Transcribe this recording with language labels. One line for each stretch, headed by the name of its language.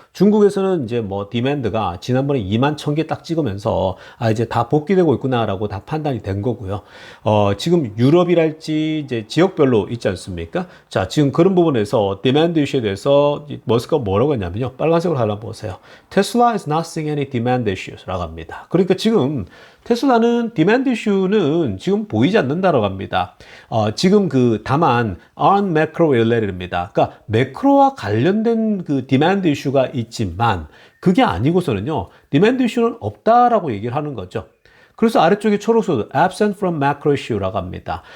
Korean: 중국에서는 이제 뭐 디맨드가 지난번에 2만 1,000개 딱 찍으면서 이제 다 복귀되고 있구나라고 다 판단이 된 거고요. 지금 유럽이랄지 이제 지역별로 있지 않습니까? 자, 지금 그런 부분에서 디맨드 이슈에 대해서 머스크가 뭐라고 했냐면요. 빨간색으로 하나 보세요.
English: Tesla is not seeing any demand issues
Korean: 라고 합니다. 그러니까 지금 테슬라는 디맨드 이슈는 지금 보이지 않는다라고 합니다. 지금 다만
English: on macro related,
Korean: 입니다. 그러니까 매크로와 관련된 그 디맨드 이슈가 있지만 그게 아니고서는요. 디맨드 이슈는 없다라고 얘기를 하는 거죠. 그래서 아래쪽에 초록색
English: absent from macro issue
Korean: 라고 합니다.